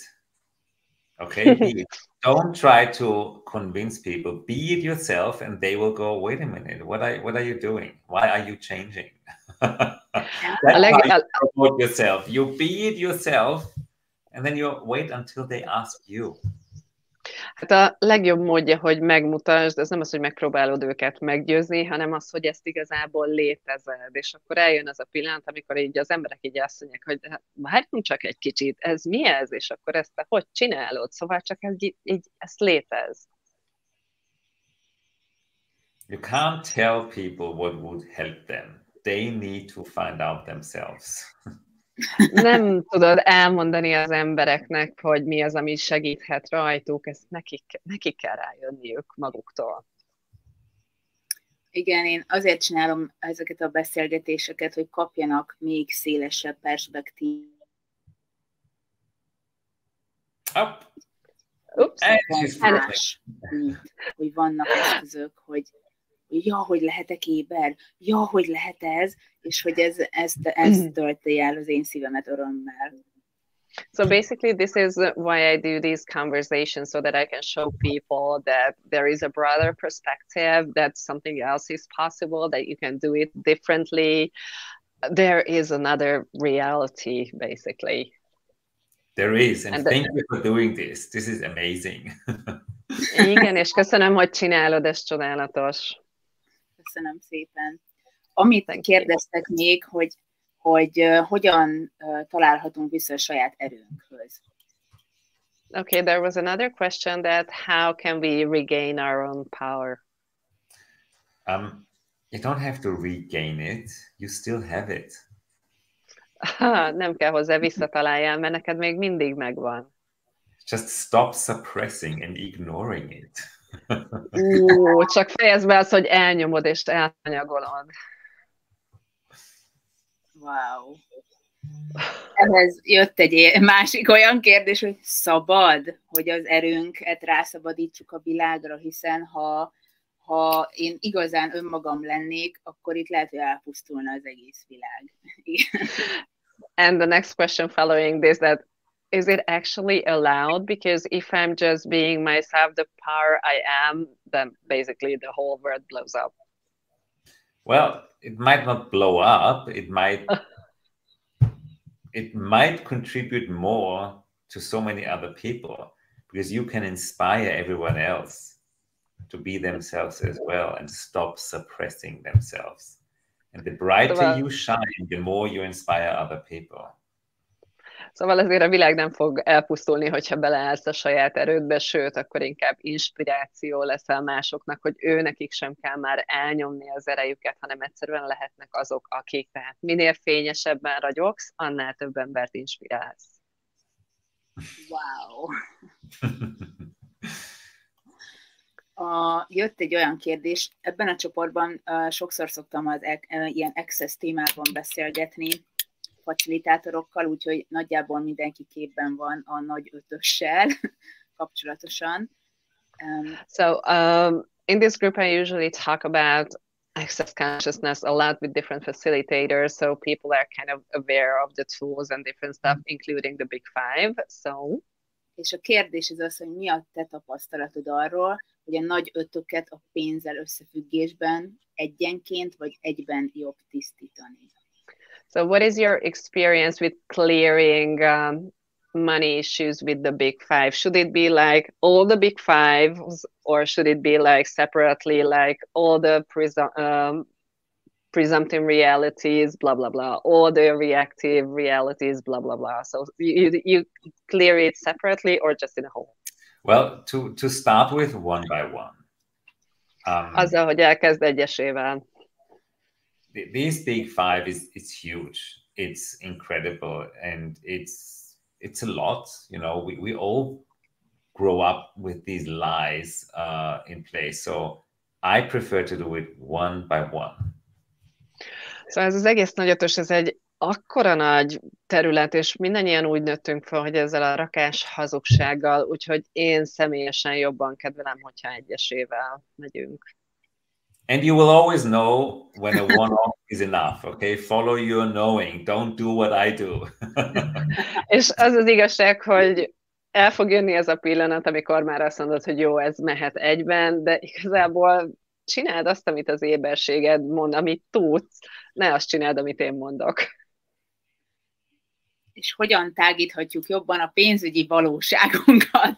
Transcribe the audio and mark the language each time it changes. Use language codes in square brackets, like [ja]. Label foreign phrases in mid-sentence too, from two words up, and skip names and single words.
[en] Okay, be it. Don't try to convince people. Be it yourself, and they will go, wait a minute, what are you doing? Why are you changing? That's how you promote yourself. You be it yourself, and then you wait until they ask you. [hu] Hát a legjobb módja, hogy megmutasd, ez nem az, hogy megpróbálod őket meggyőzni, hanem az, hogy ezt igazából létezed, és akkor eljön az a pillanat, amikor így az emberek így azt mondják, hogy várjunk csak egy kicsit, ez mi ez? És akkor ezt te hogy csinálod? Szóval csak ezt létez. [en] You can't tell people what would help them. They need to find out themselves. [hu] Nem tudod elmondani az embereknek, hogy mi az, ami segíthet rajtuk, ezt nekik kell rájönniük maguktól. Igen, én azért csinálom ezeket a beszélgetéseket, hogy kapjanak még szélesebb perspektívát. Hogy vannak eszközök, hogy ja, hogy lehetek éber, ja, hogy lehet ez, és hogy ez tölti el az én szívemet örömmel. [en] So basically this is why I do these conversations, so that I can show people that there is a broader perspective, that something else is possible, that you can do it differently. There is another reality, basically. There is, and thank you for doing this. This is amazing. [hu] Igen, és köszönöm, hogy csinálod, ez csodálatos. Köszönöm szépen. Amit kérdeztek még, hogy hogyan találhatunk vissza a saját erőnkhöz. [en] Okay, there was another question, that how can we regain our own power? You don't have to regain it, you still have it. [hu] Nem kell hozzá visszataláljál, mert neked még mindig megvan. [en] Just stop suppressing and ignoring it. [hu] Csak fejezd be azt, hogy elnyomod és elhanyagolod. [en] Wow. [hu] Ehhez jött egy másik olyan kérdés, hogy szabad, hogy az erőnket rászabadítsuk a világra, hiszen ha ha én igazán önmagam lennék, akkor itt lehet, hogy elpusztulna az egész világ. [en] And the next question following this, that is it actually allowed? Because if I'm just being myself, the power I am, then basically the whole world blows up. Well, it might not blow up. It might contribute more to so many other people, because you can inspire everyone else to be themselves as well and stop suppressing themselves. And the brighter you shine, the more you inspire other people. [hu] Szóval azért a világ nem fog elpusztulni, hogyha beleállsz a saját erődbe, sőt, akkor inkább inspiráció leszel másoknak, hogy nekik sem kell már elnyomni az erejüket, hanem egyszerűen lehetnek azok, akik. Tehát minél fényesebben ragyogsz, annál több embert inspirálsz. [en] Wow! [hu] Jött egy olyan kérdés, ebben a csoportban sokszor szoktam az ilyen Access témában beszélgetni facilitátorokkal, úgyhogy nagyjából mindenki képben van a nagy ötössel kapcsolatosan. [en] In this group I usually talk about access consciousness a lot with different facilitators, so people are kind of aware of the tools and different stuff, including the big five. [hu] És a kérdés az, hogy mi a te tapasztalatod arról, hogy a nagy ötöket a pénzzel összefüggésben egyenként vagy egyben jobb tisztítani. [en] So what is your experience with clearing money issues with the big five? Should it be like all the big fives, or should it be like separately, like all the presumptive realities, blah, blah, blah, all the reactive realities, blah, blah, blah? So you clear it separately or just in a whole? Well, to start with, one by one. [hu] Azzal, hogy elkezd egyesével. [en] This big five is huge. It's incredible, and it's a lot. You know, we all grow up with these lies in place. So I prefer to do it one by one. [hu] Szóval ez az egész nagy ötös, ez egy akkora nagy terület, és mindannyian úgy nőttünk fel, hogy ezzel a rakás hazugsággal, úgyhogy én személyesen jobban kedvelem, hogyha egyesével megyünk. [en] And you will always know when a one-off is enough, okay? Follow your knowing. Don't do what I do. [hu] És az az igazság, hogy el fog jönni ez a pillanat, amikor már azt mondod, hogy jó, ez mehet egyben, de igazából csináld azt, amit az éberséged mond, amit tudsz, ne azt csináld, amit én mondok. És hogyan tágíthatjuk jobban a pénzügyi valóságunkat?